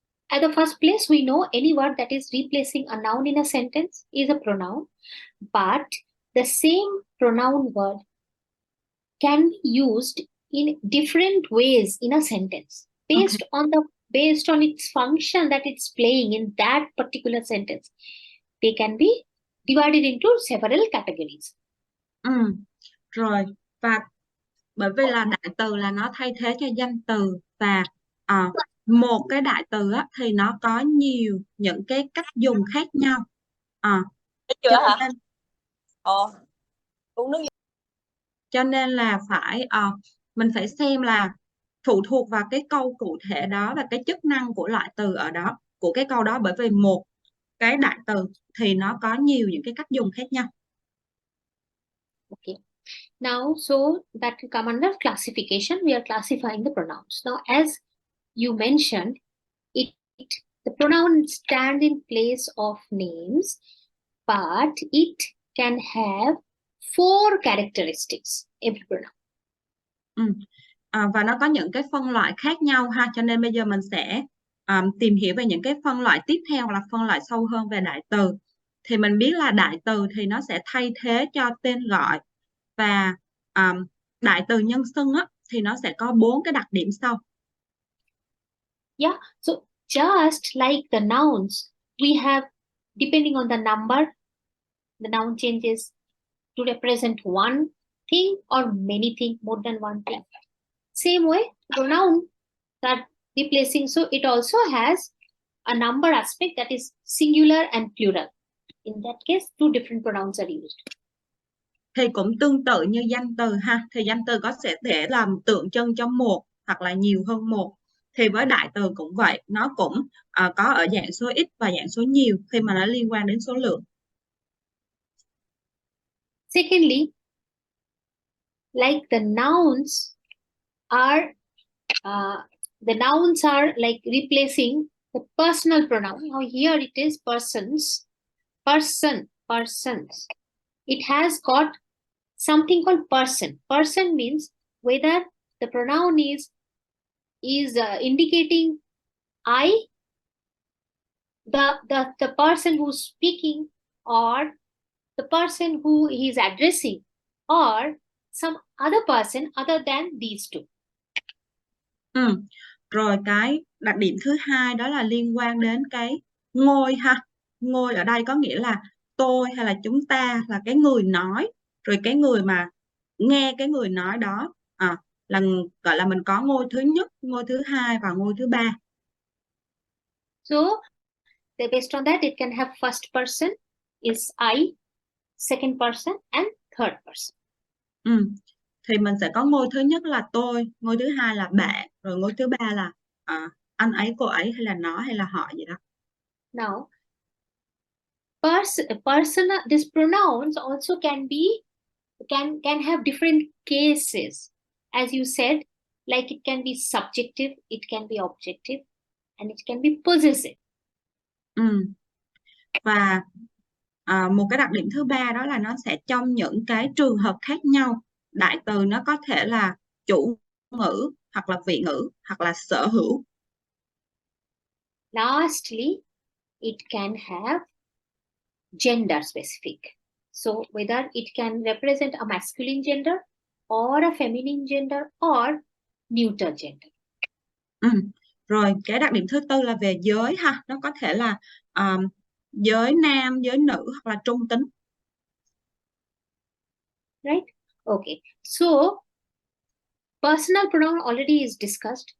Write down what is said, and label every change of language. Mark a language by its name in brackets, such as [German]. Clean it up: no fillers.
[English] At the first place, we know any word that is replacing a noun in a sentence is a pronoun, but the same pronoun word can be used in different ways in a sentence based on its function that it's playing in that particular sentence. They can be divided into several categories. [Vietnamese] Rồi, và bởi vì là đại từ là nó thay thế cho danh từ, và một cái đại từ á, thì nó có nhiều những cái cách dùng khác nhau. Chưa hả? Uống nước. Cho nên là mình phải xem là phụ thuộc vào cái câu cụ thể đó và cái chức năng của loại từ ở đó, của cái câu đó, bởi vì một cái đại từ thì nó có nhiều những cái cách dùng khác nhau. [English] Okay. Now, so that come under classification, we are classifying the pronouns. Now, as you mentioned, the pronoun stands in place of names, but it can have 4 characteristics, every pronoun. [Vietnamese] Và nó có những cái phân loại khác nhau ha, cho nên bây giờ mình sẽ tìm hiểu về những cái phân loại tiếp theo, là phân loại sâu hơn về đại từ. Thì mình biết là đại từ thì nó sẽ thay thế cho tên gọi, và đại từ nhân xưng á, thì nó sẽ có 4 cái đặc điểm sau. [English] Yeah, so just like the nouns, we have, depending on the number, the noun changes to represent one thing or many things, more than one thing. Same way, pronoun that replacing, so it also has a number aspect, that is singular and plural. In that case, 2 different pronouns are used. [Vietnamese] Thì cũng tương tự như danh từ ha, thì danh từ có thể làm tượng trưng cho một hoặc là nhiều hơn một. Thì với đại từ cũng vậy, nó cũng có ở dạng số ít và dạng số nhiều khi mà nó liên quan đến số lượng. [English] Secondly, like the nouns are like replacing the personal pronoun. Now here it is persons, persons. It has got something called person. Person means whether the pronoun is indicating I, the person who's speaking, or the person who he is addressing, or some other person other than these two. [Vietnamese] Rồi cái đặc điểm thứ hai đó là liên quan đến cái ngôi ha. Ngôi ở đây có nghĩa là tôi hay là chúng ta, là cái người nói, rồi cái người mà nghe cái người nói đó là gọi là mình có ngôi thứ nhất, ngôi thứ hai và ngôi thứ ba. [English] So based on that, it can have first person is I, second person and third person. [Vietnamese] Thì mình sẽ có ngôi thứ nhất là tôi, ngôi thứ hai là bạn, rồi ngôi thứ ba là anh ấy, cô ấy, hay là nó, hay là họ gì đó. [English] Now, personal, these pronouns also can have different cases. As you said, like it can be subjective, it can be objective, and it can be possessive. [Vietnamese] Và một cái đặc điểm thứ ba đó là nó sẽ trong những cái trường hợp khác nhau. Đại từ nó có thể là chủ ngữ, hoặc là vị ngữ, hoặc là sở hữu. [English] Lastly, it can have gender specific. So whether it can represent a masculine gender or a feminine gender or neuter gender. [Vietnamese] Rồi cái đặc điểm thứ tư là về giới ha, nó có thể là giới nam, giới nữ, hoặc là trung tính. [English] Right? Okay. So personal pronoun already is discussed.